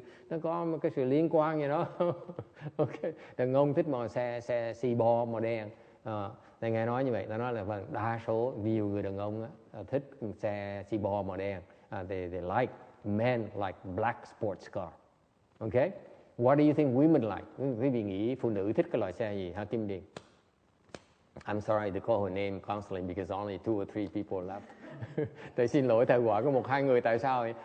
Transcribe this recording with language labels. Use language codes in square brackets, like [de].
[vi] Nó có một cái sự liên quan gì đó. Okay. Đàn ông thích màu xe xì bò màu đen. Thầy nghe nói như vậy, ta nói là đa số nhiều người đàn ông thích xe xì bò màu đen. [en] They like, men like black sports car. Okay? What do you think women like? [vi] Quý vị nghĩ phụ nữ thích cái loại xe gì hả Kim Điền? [en] I'm sorry to call her name constantly because only 2 or 3 people left. [vi] Thầy xin lỗi, thầy gọi có 1-2 người, tại sao vậy?